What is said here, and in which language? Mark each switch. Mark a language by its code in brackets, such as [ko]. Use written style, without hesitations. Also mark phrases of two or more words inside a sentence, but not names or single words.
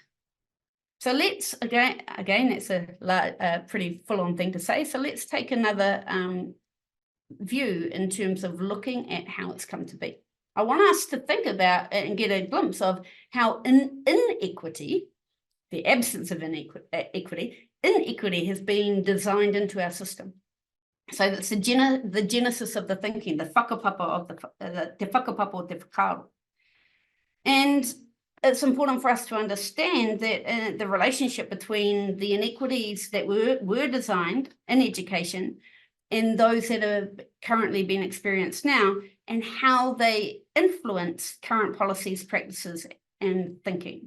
[en] So let's, again, it's a pretty full-on thing to say, so let's take another view in terms of looking at how it's come to be. I want us to think about and get a glimpse of how inequity, the absence of inequity has been designed into our system. So that's the genesis of the thinking, the whakapapa of the [mi] whakapapa o te whakaaro. [en] And it's important for us to understand that the relationship between the inequities that were designed in education and those that are currently being experienced now, and how they influence current policies, practices, and thinking.